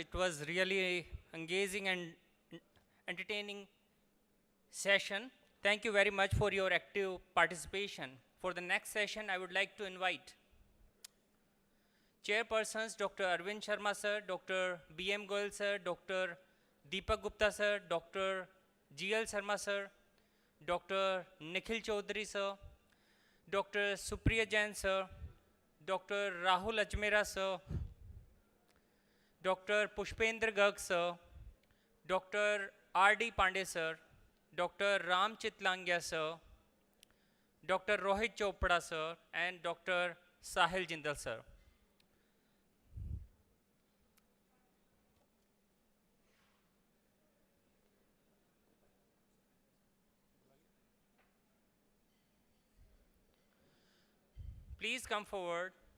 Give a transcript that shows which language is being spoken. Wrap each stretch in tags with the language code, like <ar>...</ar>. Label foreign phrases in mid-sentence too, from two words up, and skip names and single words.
<en>It was really engaging and entertaining session. Thank you very much for your active participation. For the next session, I would like to invite chairpersons Dr. Arvind Sharma sir, Dr. B.M. Goyal sir, Dr. Deepak Gupta sir, Dr. G.L. Sharma sir, Dr. Nikhil Chaudhary sir, Dr. Supriya Jain sir, Dr. Rahul Ajmera sir, Dr. Pushpendra Garg sir, Dr. R.D. Pandey sir, Dr. Ram Chitlangya sir, Dr. Rohit Chopra sir, and Dr. Sahil Jindal sir. Please come forward.</en>